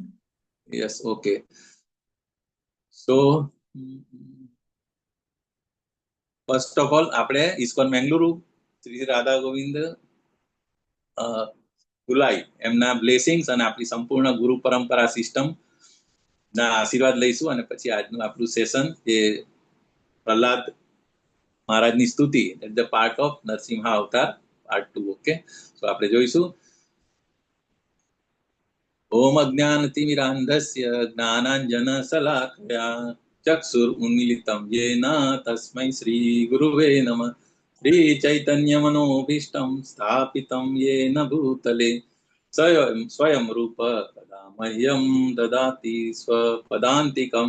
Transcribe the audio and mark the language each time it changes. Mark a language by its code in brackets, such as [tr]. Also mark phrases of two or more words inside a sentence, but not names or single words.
[en] यस, Okay. So first of all [gu] આપણે ઇસ્કોન મેંગલુરુ શ્રી રાધા ગોવિંદ ગુલાઈ એમના બ્લેસિંગ્સ અને આપણી સંપૂર્ણ ગુરુ પરંપરા સિસ્ટમ ના આશીર્વાદ લઈશું અને પછી આજનું આપણું સેશન જે પ્રહલાદ મહારાજની સ્તુતિ [en] at the part of [gu] નરસિંહા અવતાર પાર્ટ 2. ઓકે, તો આપણે જોઈશું. [sa] ओम अज्ञानतिमिरान्धस्य ज्ञानाञ्जनशलाकया चक्षुरुन्मीलितं येन तस्मै श्रीगुरुवे नमः. श्रीचैतन्यमनोभीष्टं स्थापितं येन भूतले स्वयं रूप कदा मह्यं ददाति स्वपदान्तिकं.